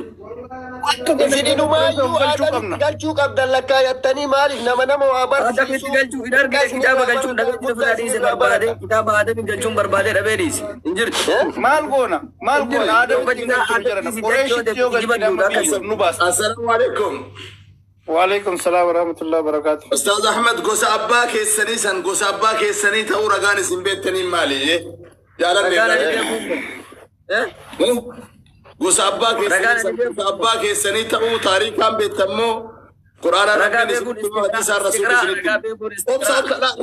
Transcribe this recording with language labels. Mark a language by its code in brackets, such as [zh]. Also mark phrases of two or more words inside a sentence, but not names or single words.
[om] Isinumaayyuu aadamitti galchuu qabdan lakkaayattanii maaliif nama waa barsiisuu? Aadamitti galchuu hin argine kitaaba galchuun dhagaatti fudhaa dhiise barbaade kitaaba aadamitti galchuun barbaade dhabee dhiise hin jirtu. Maal goona aadamitti galchuun jiran qoreeshitti yoo galchine nu baasa. [ar] السلام عليكم. وعليكم السلام ورحمة الله وبركاته. [om] Ustaaz Ahmed gosa abbaa keessanii ta'uu ragaan isin beektanii maali? Gosa abbaa keessanii ta'uu taarikaan beektammoo Quraana rabbiin isin hadiisaan rasuulli isinitti.